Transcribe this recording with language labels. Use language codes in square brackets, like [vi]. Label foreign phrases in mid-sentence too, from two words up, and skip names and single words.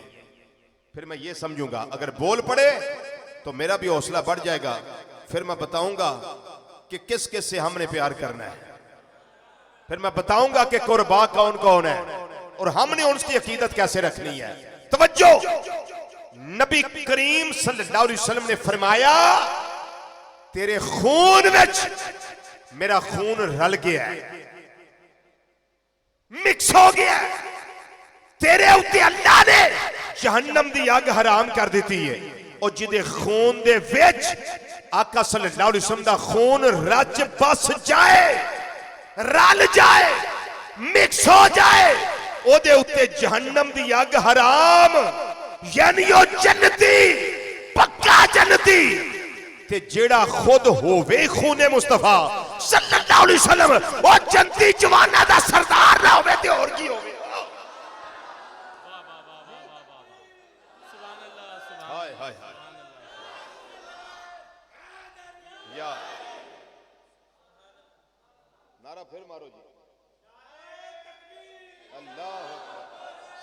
[ur] پھر میں یہ سمجھوں گا اگر بول پڑے تو میرا بھی حوصلہ بڑھ جائے گا. پھر میں بتاؤں گا کہ کس کس سے ہم نے پیار کرنا ہے. پھر میں بتاؤں گا کہ قربیٰ کون کون ہے اور ہم نے اس کی عقیدت کیسے رکھنی ہے. [pa] توجہ، نبی کریم [ar] صلى الله عليه وسلم [pa] نے فرمایا، تیرے خون وچ میرا خون رل گیا ہے، مکس ہو گیا. تیرے اتے اللہ نے جہنم دی آگ حرام کر دی ہے. اور جہدے خون دے وچ آقا [ar] صلى الله عليه وسلم [pa] دا خون رچ بس جائے، رل جائے، مکس ہو جائے، اوہدے اتے جہنم دی آگ حرام، یعنی او جنتی، پکا جنتی. تے جیہڑا خود ہووے خون مصطفیٰ [ar] صلى الله عليه وسلم [pa] او جنتی جواناں دا سردار نہ ہووے تے اور کی ہووے. हाय हाय हाय, یا نعرہ پھر مارو جی, [ar] الله أكبر.